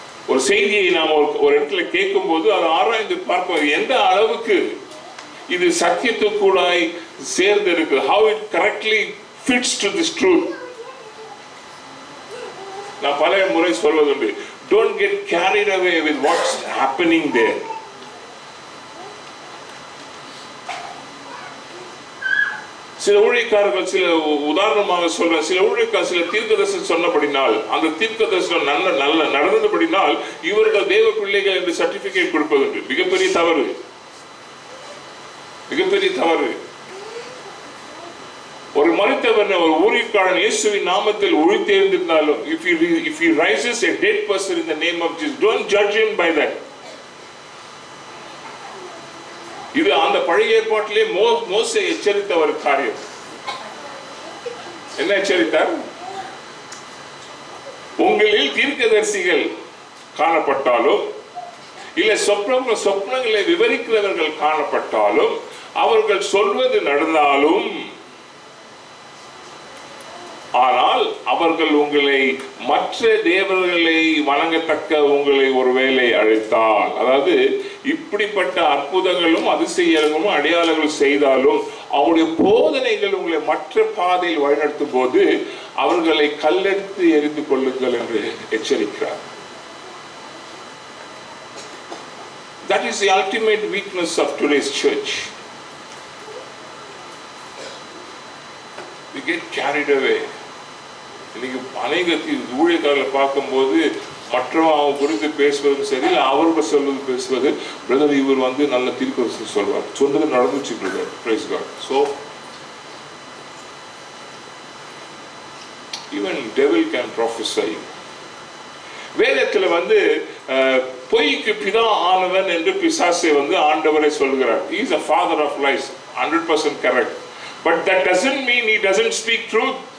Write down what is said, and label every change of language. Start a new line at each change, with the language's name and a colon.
Tamil: ஒரு செய்தியை நாம் ஒரு இடத்துல கேட்கும் போது அதை ஆராய்ந்து பார்ப்போம், எந்த அளவுக்கு இது சத்தியத்துக்குள்ளாய் சேர்ந்து இருக்கு,
English: how it correctly fits to this truth.
Tamil: நான் பல முறை சொல்வதுண்டு,
English: don't get carried away with what's happening there.
Tamil: சில ஊழியக்காரர்கள், சில உதாரணமாக சொல்ற சில ஊழியக்காரர் சில தீர்க்கதரிசனம் சொன்னபடினால், அந்த தீர்க்கதரிசனம் நல்ல நடந்தபடினால் இவர்கள் தேவ பிள்ளைகள் என்று சர்டிபிகேட் கொடுப்பது மிகப்பெரிய தவறு, மிகப்பெரிய தவறு. ஒரு மரித்தவன், ஒரு ஊழியக்காரன் இயேசுவின் நாமத்தில் உயிர்த்தெழுந்திருந்தாலும்,
English: if he rises a dead person in the name of Jesus, don't judge him by that.
Tamil: இது அந்த பழைய ஏற்பாட்டிலே மோசே எச்சரித்த ஒரு காரியம். என்ன எச்சரித்தார்? உங்களில் தீர்க்கதரிசிகள் காணப்பட்டாலும், இல்ல சொப்னங்களை விவரிக்கிறவர்கள் காணப்பட்டாலும், அவர்கள் சொல்வது நடந்தாலும், ஆனால் அவர்கள் உங்களை மற்ற தேவர்களை வணங்கத்தக்க உங்களை ஒருவேளை அழைத்தால், அதாவது இப்படிப்பட்ட அற்புதங்களும் அதிசயங்களும் அடையாளங்களும் செய்தாலும் அவருடைய போதனைகள் உங்களை மற்ற பாதையில் வழிநடத்தும் போது அவர்களை கல்லெடுத்து எரிந்து கொள்ளுங்கள் என்று எச்சரிக்கிறார்.
English: That is the ultimate weakness of today's church. We get carried away.
Tamil: இன்னைக்கு அநேக ஊழியக்காரர்களை பார்க்கும்போது மற்றவங்க அவங்க குறித்து பேசுவதும் சரி, அவருக்கு சொல்வது பேசுவது, பிரதர் இவர் நல்ல தீர்க்கதரிசனம் சொல்வார், சொன்னது நடந்துச்சு brother, price God.
English: So even devil can prophesy.
Tamil: வேதத்தில் பொய்க்கு பிதா ஆனவன் என்று பிசாசை ஆண்டவரை சொல்கிறார்.
English: He is a father of lies, 100% correct. But that doesn't mean he doesn't speak truth.